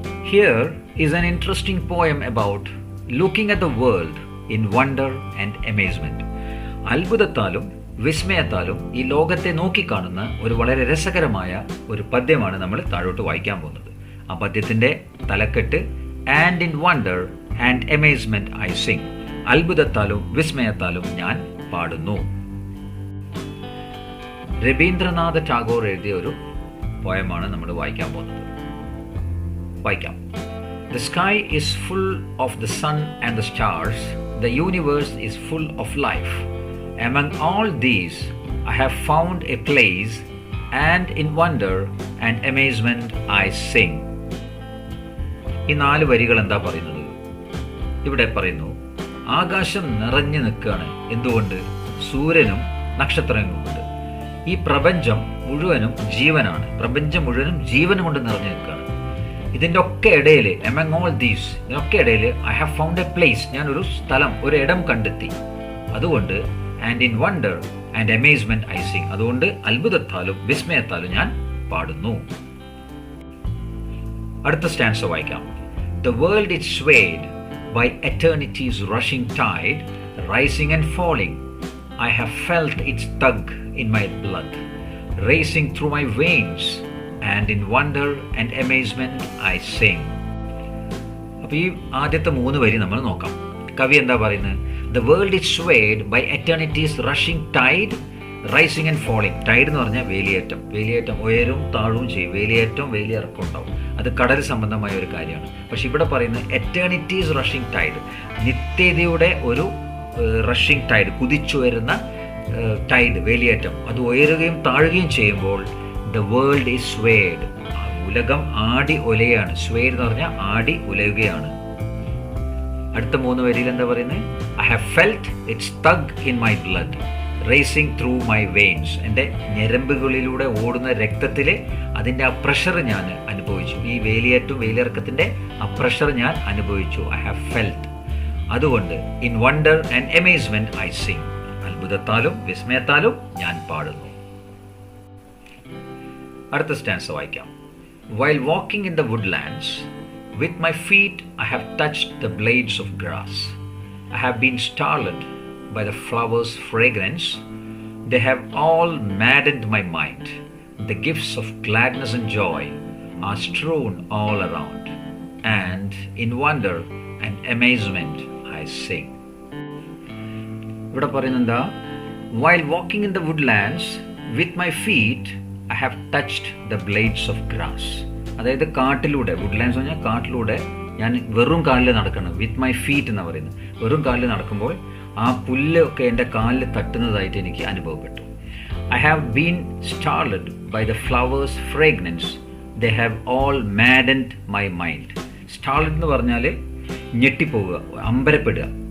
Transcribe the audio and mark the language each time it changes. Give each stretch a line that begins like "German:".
English: Here is an interesting poem about looking at the world in wonder and amazement.
Malayalam: അത്ഭുതത്താലും വിസ്മയത്താലും ഈ ലോകത്തെ നോക്കിക്കാണുന്ന ഒരു വളരെ രസകരമായ ഒരു പദ്യമാണ് നമ്മൾ താഴോട്ട് വായിക്കാൻ പോകുന്നത്. ആ പദ്യത്തിൻ്റെ തലക്കെട്ട്
English: And in wonder and amazement I sing.
Malayalam: അത്ഭുതത്താലും വിസ്മയത്താലും ഞാൻ പാടുന്നു. രവീന്ദ്രനാഥ ടാഗോർ എഴുതിയ ഒരു പോയമാണ് നമ്മൾ വായിക്കാൻ പോകുന്നത്. വായിക്കാം.
English: The sky is full of the sun and the stars. The universe is full of life. Among all these, I have found a place, and in wonder and amazement I sing.
Malayalam: ഈ 4 വരികൾ എന്താ പറയുന്നത്? ഇവിടെ പറയുന്നു, ആകാശം നിറഞ്ഞു നിൽക്കുകയാണ്. എന്തുകൊണ്ട്? സൂര്യനും നക്ഷത്രങ്ങളും കൊണ്ട്. ഈ പ്രപഞ്ചം മുഴുവനും ജീവനാണ്. പ്രപഞ്ചം മുഴുവനും ജീവൻ കൊണ്ട് നിറഞ്ഞു നിൽക്കുകയാണ്. ഇതിൻ്റെ ഒക്കെ ഇടയിൽ
English: among all these,
Malayalam: ഇതിനൊക്കെ ഇടയിൽ
English: I have found a place,
Malayalam: ഞാനൊരു സ്ഥലം, ഒരു ഇടം കണ്ടെത്തി. അതുകൊണ്ട്
English: and in wonder and amazement I sing,
Malayalam: അതുകൊണ്ട് അത്ഭുതത്താലും വിസ്മയത്താലും ഞാൻ പാടുന്നു. അടുത്ത സ്റ്റാൻസ വായിക്കാം.
English: The world is swayed by eternity's rushing tide, rising and falling. I have felt its tug in my blood, racing through my veins. And in wonder and amazement I sing.
Malayalam: അപ്പോൾ ഈ ആദ്യത്തെ 3 വരി നമ്മൾ നോക്കാം. കവി എന്താ പറയുന്നത്?
English: The world is swayed by eternity's rushing tide, rising and falling.
Malayalam: Tide എന്ന് പറഞ്ഞാൽ വേലിയേറ്റം. വേലിയേറ്റം ഉയരും താഴും ചെയ്യും. വേലിയേറ്റം വേലിയിറക്കം ഉണ്ടാവും. അത് കടൽ സംബന്ധമായ ഒരു കാര്യമാണ്. പക്ഷെ ഇവിടെ പറയുന്നത്
English: eternity's rushing tide,
Malayalam: നിത്യതയുടെ ഒരു റഷിംഗ് ടൈഡ്, കുതിച്ചുയരുന്ന ടൈഡ്, വേലിയേറ്റം. അത് ഉയരുകയും താഴുകയും ചെയ്യുമ്പോൾ
English: the world is swayed.
Malayalam: ഉലകം ആടി ഒലയാണ്. swayed എന്ന് പറഞ്ഞാൽ ആടി ഉലയുകയാണ്. അടുത്ത 3 വരിയിൽ എന്താ പറയുന്നത്?
English: I have felt its tug in my blood, racing through my veins.
Malayalam: എൻ്റെ ഞരമ്പുകളിലൂടെ ഓടുന്ന രക്തത്തിൽ അതിൻ്റെ ആ പ്രഷർ ഞാൻ അനുഭവിച്ചു. ഈ വേലിയേറ്റവും വേലിയിറക്കത്തിൻ്റെ ആ പ്രഷർ ഞാൻ അനുഭവിച്ചു.
English: I have felt. അതുകൊണ്ട് in wonder and amazement I sing.
Malayalam: അത്ഭുതത്താലും വിസ്മയത്താലും ഞാൻ പാടുന്നു. അടുത്ത സ്റ്റാൻസ വായിക്കാം.
English: While walking in the woodlands, with my feet I have touched the blades of grass. I have been startled by the flowers' fragrance. They have all maddened my mind. The gifts of gladness and joy are strewn all around. And in wonder and amazement I sing.
Malayalam: ഇവിടെ പറയുന്നെന്താ?
English: While walking in the woodlands, with my feet I have touched the blades of grass.
Malayalam: അതായത് കാട്ടിലൂടെ, Woodlands പറഞ്ഞാൽ കാട്ടിലൂടെ ഞാൻ വെറും കാലിൽ നടക്കണം.
English: with my feet
Malayalam: എന്ന് പറയുന്നത്. വെറും കാലിൽ നടക്കുമ്പോൾ ആ പുല്ലൊക്കെ എൻ്റെ കാലിൽ തട്ടുന്നതായിട്ട് എനിക്ക് അനുഭവപ്പെട്ടു.
English: I have been startled by the flowers fragrance. They have all maddened my mind.
Malayalam: സ്റ്റാർലഡ് എന്ന് പറഞ്ഞാൽ ഞെട്ടിപ്പോവുക, അമ്പരപ്പെടുക.